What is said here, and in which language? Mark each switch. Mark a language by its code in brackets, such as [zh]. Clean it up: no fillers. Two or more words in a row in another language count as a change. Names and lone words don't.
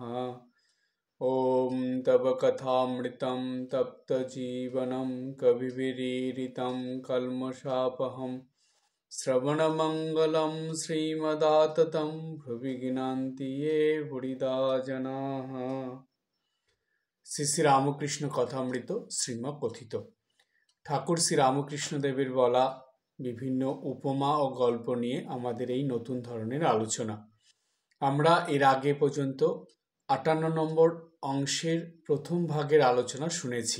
[sa] ॐ तव कथामृतं तप्तजीवनं कविभिरीडितं कल्मषापहं श्रवणमङ्गलं श्रीमदाततं भुवि गीनान्ति ये बुरिदा जनाः। [bn] শ্রী শ্রী রামকৃষ্ণ কথামৃত শ্রীম কথিত। ঠাকুর শ্রী রামকৃষ্ণ দেবের বলা বিভিন্ন উপমা ও গল্প নিয়ে আমাদের এই নতুন ধরনের আলোচনা। আমরা এর আগে পর্যন্ত 58 নম্বর অংশের প্রথম ভাগের আলোচনা শুনেছি।